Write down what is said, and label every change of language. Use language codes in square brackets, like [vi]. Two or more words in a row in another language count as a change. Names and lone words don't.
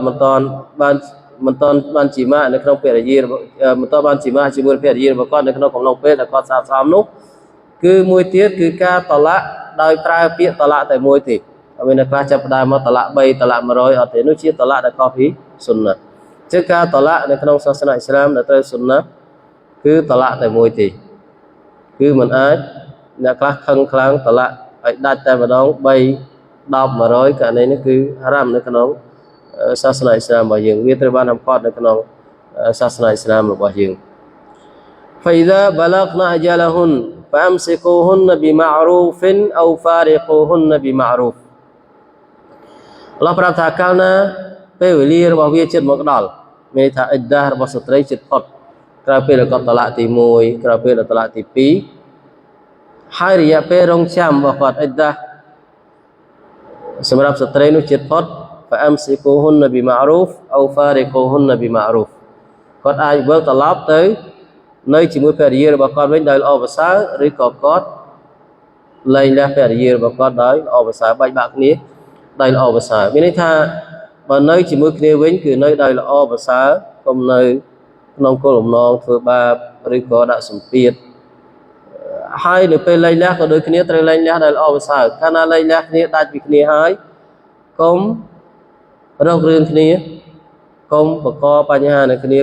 [km] មិនតាន់បានជីម៉ានៅក្នុងភរិយាមិនតាន់បានជីម៉ាជាមួយភរិយារបស់គាត់នៅក្នុងកំឡុងពេលដែលគាត់ស្អាតស្អំនោះគឺមួយទៀតគឺការតឡាក់ដោយប្រើពាក្យតឡាក់តែមួយទេហើយនៅខ្លះចាប់ផ្ដើមមកតឡាក់3តឡាក់100អត់ទេនោះជាតឡាក់ដែលខុសពីសុនណាជាការតឡាក់នៅក្នុងសាសនាអ៊ីស្លាមដែលត្រូវសុនណាគឺតឡាក់តែមួយទេគឺមិនអាចអ្នកខ្លះខឹងខ្លាំងតឡាក់ឲ្យដាច់តែម្ដង3 10 100ករណីនេះគឺហារ៉ាមនៅក្នុងសាសនាអ៊ីស្លាមរបស់យើងវាត្រូវបានហាមឃាត់នៅក្នុងសាសនាអ៊ីស្លាមរបស់យើង [ar] فإذا بلغنا أجلهن فأمسكوهن بمعروف أو فارقوهن بمعروف [km] អល់ឡោះប្រាប់ថាកាលណាពេលវេលារបស់វាជិតមកដល់មានន័យថាអ៊ីដារបស់ស្ត្រីជិតផុតក្រោយពេលដែលគាត់តឡាក់ទី1ក្រោយពេលដែលតឡាក់ទី2ហើយរយៈពេលរងចាំរបស់គាត់អ៊ីដា សម្រាប់ស្ត្រីនោះជិតផុត [ar] فأمسكوهن بمعروف أو فارقوهن بمعروف [km] គាត់អាចវិលត្រឡប់ទៅនៅជាមួយភរិយារបស់គាត់វិញដោយល្អប្រសើរឬក៏ គាត់លែងលះភរិយារបស់គាត់ដោយល្អប្រសើរបែកបាក់គ្នាដោយល្អប្រសើរមានន័យថាបើនៅជាមួយគ្នាវិញគឺនៅដោយល្អប្រសើរកុំនៅក្នុងគោលបំណងធ្វើបាបឬក៏ដាក់សម្ពាធហើយនៅពេលលែងលះក៏ដូចគ្នាត្រូវលែងលះដោយល្អប្រសើរកាលណាលែងលះគ្នាដាច់ពីគ្នាហើយកុំរករឿងគ្នាកុំបង្កបញ្ហានៅគ្នា